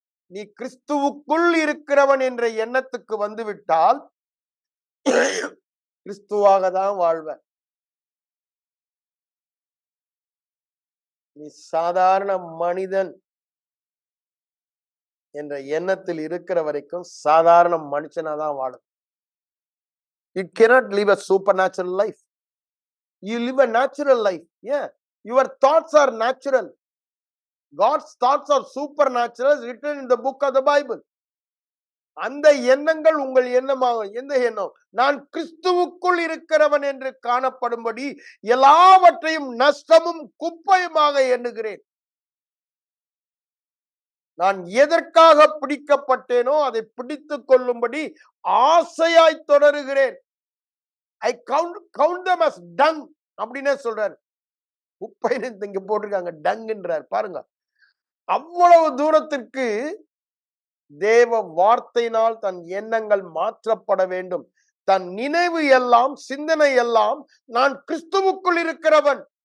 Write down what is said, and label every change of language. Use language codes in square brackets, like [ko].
[ta] நீ கிறிஸ்துவுக்குள் இருக்கிறவன் என்ற எண்ணத்துக்கு வந்துவிட்டால் கிறிஸ்துவாக தான் வாழ்வ. நீ சாதாரண மனிதன் என்ற எண்ணத்தில் இருக்கிற வரைக்கும் சாதாரண மனுஷனா தான் வாழும். [en] You cannot live a supernatural life. You live a natural life. Yeah, your thoughts are natural. God's thoughts are supernatural, written in the book of the Bible. [ta] அந்த எண்ணங்கள் உங்கள் எண்ணமாகும். எந்த எண்ணம்? நான் கிறிஸ்துவுக்குள் இருக்கிறவன் என்று காணப்படும்படி எல்லாவற்றையும் நஷ்டமும் குப்பையுமாக எண்ணுகிறேன். நான் எதற்காக பிடிக்கப்பட்டேனோ அதை பிடித்துக் கொள்ளும்படி ஆசையாய் தொடருகிறேன். [en] I count them as dung அப்படின்னே சொல்றாரு. [ta] குப்பைன்னு இங்க போட்டிருக்காங்க, டங்குன்றார் பாருங்க. அவ்வளவு தூரத்திற்கு தேவ வார்த்தையினால் தன் எண்ணங்கள் மாற்றப்பட வேண்டும். தன் நினைவு எல்லாம், சிந்தனை எல்லாம் நான் கிறிஸ்துவுக்குள் இருக்கிறவன்.